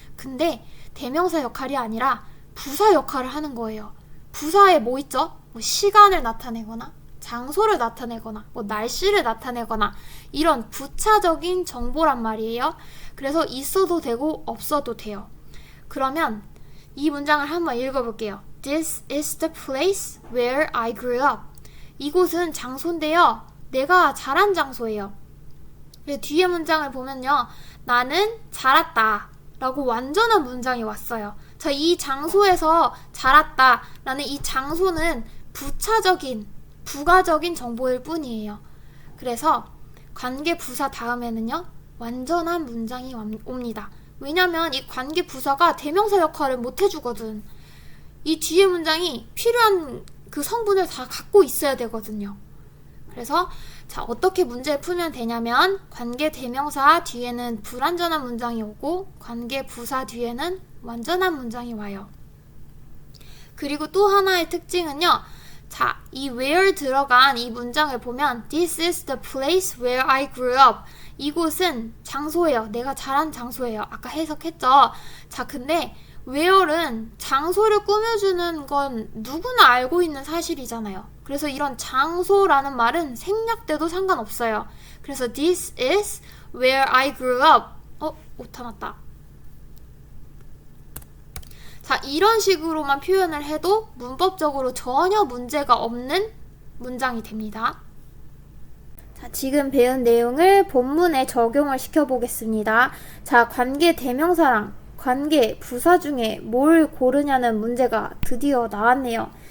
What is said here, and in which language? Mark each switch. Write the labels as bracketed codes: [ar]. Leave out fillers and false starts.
[ko] 근데 대명사 역할이 아니라 부사 역할을 하는 거예요. 부사에 뭐 있죠? 뭐 시간을 나타내거나 장소를 나타내거나 뭐 날씨를 나타내거나 이런 부차적인 정보란 말이에요. 그래서 있어도 되고 없어도 돼요. 그러면 이 문장을 한번 읽어볼게요. [en] This is the place where I grew up. [ko] 이곳은 장소인데요. 내가 자란 장소예요. 뒤에 문장을 보면요. 나는 자랐다 라고 완전한 문장이 왔어요. 자, 이 장소에서 자랐다 라는 이 장소는 부차적인, 부가적인 정보일 뿐이에요. 그래서 관계 부사 다음에는요, 완전한 문장이 옵니다. 왜냐면 이 관계 부사가 대명사 역할을 못 해주거든. 이 뒤에 문장이 필요한 그 성분을 다 갖고 있어야 되거든요. 그래서 자, 어떻게 문제를 풀면 되냐면 관계 대명사 뒤에는 불완전한 문장이 오고 관계 부사 뒤에는 완전한 문장이 와요. 그리고 또 하나의 특징은요. 자, 이 where 들어간 이 문장을 보면 [en] This is the place where I grew up. [ko] 이곳은 장소예요. 내가 자란 장소예요. 아까 해석했죠. 자, 근데 where는 장소를 꾸며주는 건 누구나 알고 있는 사실이잖아요. 그래서 이런 장소라는 말은 생략돼도 상관없어요. 그래서 [en] This is where I grew up. [ko] 오타 났다. 자, 이런 식으로만 표현을 해도 문법적으로 전혀 문제가 없는 문장이 됩니다. 자, 지금 배운 내용을 본문에 적용을 시켜보겠습니다. 자, 관계 대명사랑 관계 부사 중에 뭘 고르냐는 문제가 드디어 나왔네요.